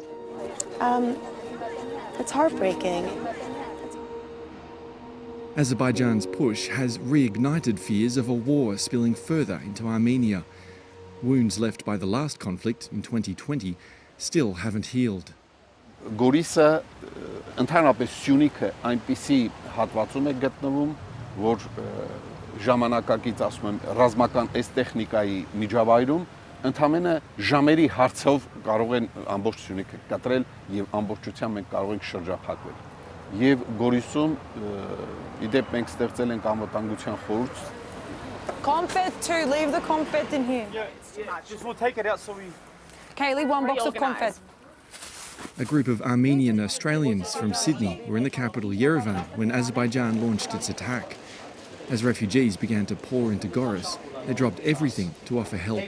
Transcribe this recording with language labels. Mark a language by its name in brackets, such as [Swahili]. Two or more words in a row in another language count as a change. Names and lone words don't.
[English] It's heartbreaking. Azerbaijan's push has reignited fears of a war spilling further into Armenia. Wounds left by the last conflict in 2020 still haven't healed. [Armenian] Գորիսը ընդհանրապես Սյունիքը այնպիսի հատվածում է գտնվում, որ ժամանակակից ասում եմ ռազմական այս տեխնիկայի միջավայրում ընդամենը ժամերի հարցով կարող են ամբողջ Սյունիքը կտրել եւ ամբողջությամբ մենք կարող ենք շրջափակվել։ Եվ Գորիսում իդեպ մենք ստեղծել ենք անվտանգության խորհուրդ. [English] Confet too, leave the confet in here. Yeah, just we'll take it out so we... Okay, leave one box of confet. A group of Armenian Australians from Sydney were in the capital Yerevan when Azerbaijan launched its attack. As refugees began to pour into Goris, they dropped everything to offer help.